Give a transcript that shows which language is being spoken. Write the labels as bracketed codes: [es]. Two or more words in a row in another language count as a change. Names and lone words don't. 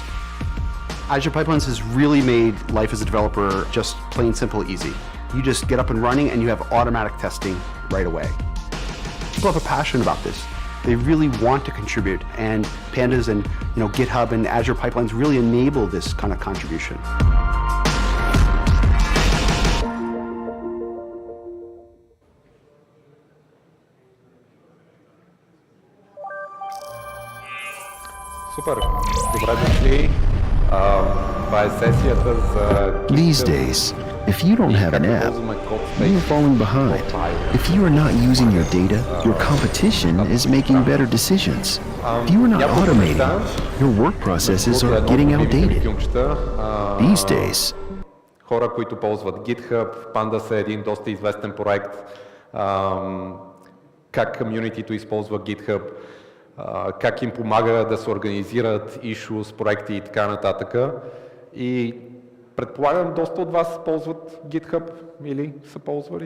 [en] Azure Pipelines has really made life as a developer just plain simple easy. You just get up and running and you have automatic testing right away. People have a passion about this. They really want to contribute, and Pandas and GitHub and Azure Pipelines really enable this kind of contribution. [bg] Супер! Добре дошли. Това е сесията за... [en] These days, if you don't have an app, you're falling behind. If you are not using your data, your competition is making better decisions. If you are not automating, your work processes are getting outdated. These days, [bg] хора, които ползват GitHub, Pandas е един доста известен проект. Как комюнитито използва GitHub, как им помага да се организират issues, проекти и така нататък. И предполагам, доста от вас ползват GitHub или са ползвали.